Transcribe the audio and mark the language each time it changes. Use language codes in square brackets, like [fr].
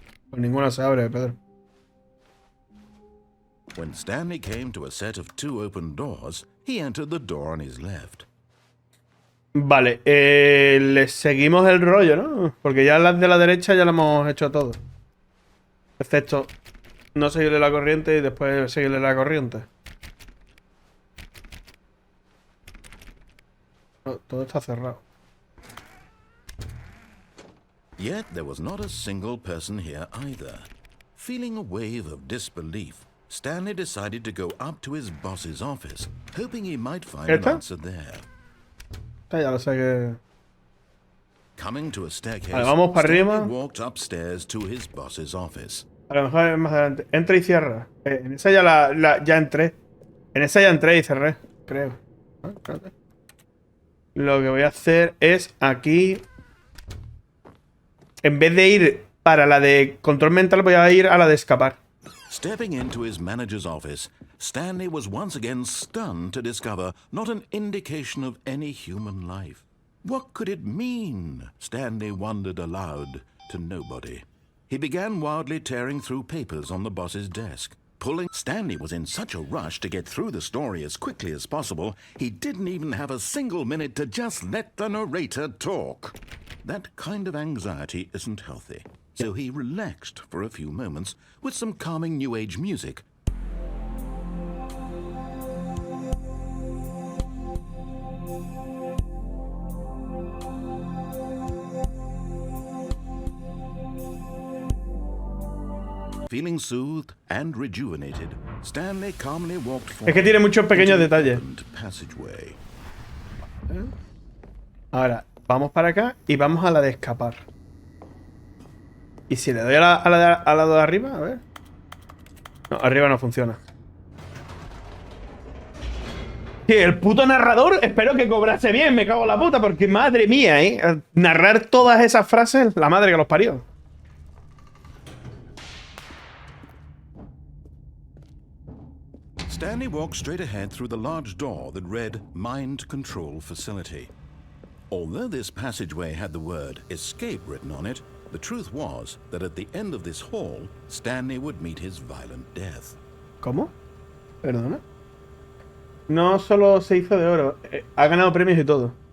[es] Pues ninguna se abre, Pedro. [en] When Stanley came to a set of 2 open doors, he entered the door on his left. [es] Vale, le seguimos el rollo, ¿no? Porque ya las de la derecha ya lo hemos hecho todo. Excepto no seguirle la corriente y después seguirle la corriente. No, todo está cerrado. [en] Yet there was not a single person here either. Feeling a wave of disbelief, Stanley decided to go up to his boss's office, hoping he might find an [es] ¿Esta? [en] answer there. [es] Ya lo sé que... [en] Coming to a staircase, [es] Vale, vamos para [en] Stanley [es] arriba. [en] walked upstairs to his boss's office. [es] A lo mejor es más adelante. Entra y cierra. En esa ya ya entré. En esa ya entré y cerré, creo. Ah, espérate. Lo que voy a hacer es aquí... En vez de ir para la de control mental, voy a ir a la de escapar. [en] Stepping into his manager's office, Stanley was once again stunned to discover not an indication of any human life. What could it mean? Stanley wondered aloud to nobody. He began wildly tearing through papers on the boss's desk. Stanley was in such a rush to get through the story as quickly as possible, he didn't even have a single minute to just let the narrator talk. That kind of anxiety isn't healthy, so he relaxed for a few moments with some calming New Age music. Feeling soothed and rejuvenated, Stanley calmly walked forward. [es] Es que tiene muchos pequeños detalles. [en] Passageway. [es] Ahora, vamos para acá y vamos a la de escapar. Y si le doy a la de arriba, a ver. No, arriba no funciona. Sí, el puto narrador, espero que cobrase bien, me cago en la puta, porque madre mía, narrar todas esas frases, la madre que los parió. [en] Stanley walked straight ahead through the large door that read Mind Control Facility. Although this passageway had the word escape written on it, the truth was that at the end of this hall, Stanley would meet his violent death. [es] ¿Cómo? Perdona. No solo se hizo de oro, ha ganado premios y todo.